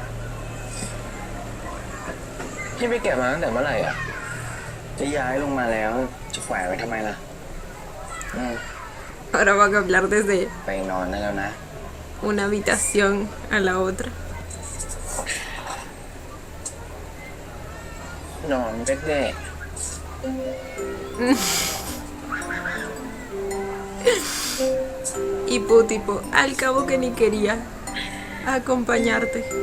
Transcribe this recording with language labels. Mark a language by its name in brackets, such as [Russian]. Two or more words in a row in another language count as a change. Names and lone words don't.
[Thai] พี่ไปเก็บมาตั้งแต่เมื่อไหร่อ่ะ จะย้ายลงมาแล้ว จะแขวนไว้ทำไมล่ะ [Spanish] Ahora van a hablar desde [Thai] ไปนอนได้แล้วนะ [Spanish] una habitación a la otra. [Thai] นอนเด็ก [Spanish] Tipo, al cabo que ni quería acompañarte.